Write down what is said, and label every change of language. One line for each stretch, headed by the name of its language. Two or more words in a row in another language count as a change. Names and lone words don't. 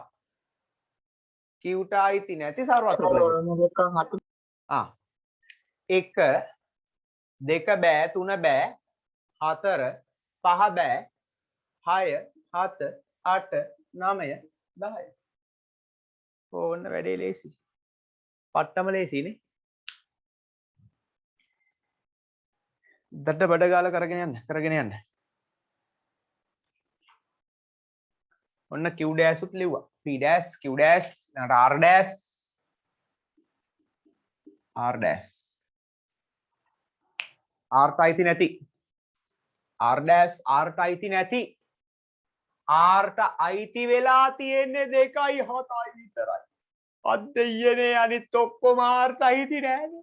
Sinhala: Qට අයිති නැති සර්වත්‍ර කුලකයේ 1 2 බෑ 3 බෑ 4 5 බෑ 6 7 8 9 10 ඕන්න වැඩේ ලේසි. පට්ටම ලේසිනේ. දඩ බඩ ගාලා කරගෙන යන්න. ඔන්න Q dash උත් ලිව්වා. P dash Q dash R dash R ට නැති R dash R ට අයිති නැති R ට අයිති වෙලා තියෙන්නේ 2යි 7යි විතරයි. අද්දෙයනේ අනිත් ඔක්කොම R ට අයිති නෑනේ.